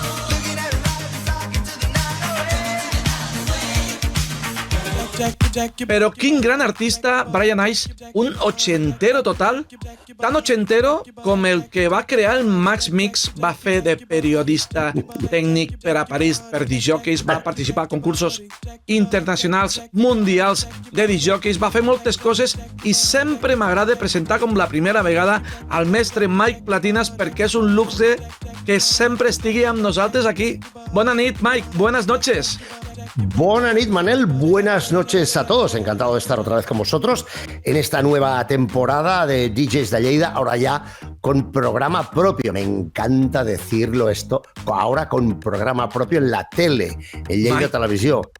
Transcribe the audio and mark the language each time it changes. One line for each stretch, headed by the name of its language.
English: Looking at it right, talking to the
Catalan: Pero quin gran artista, Brian Ice, un ochentero total, tan ochentero com el que va crear el Max Mix, va fer de periodista tècnic per a París per disjòqueis, va participar a concursos internacionals, mundials de disjòqueis, va fer moltes coses i sempre m'agrada presentar com la primera vegada al mestre Mike Platinas perquè és un luxe que sempre estigui amb nosaltres aquí. Bona nit, Mike,
Spanish: buenas noches. Buenas noches, Manel. Buenas noches a todos. Encantado de estar otra vez con vosotros en esta nueva temporada de DJs de Lleida, ahora ya con programa propio. Me encanta decirlo esto, ahora con programa propio en la tele, en Lleida Televisión.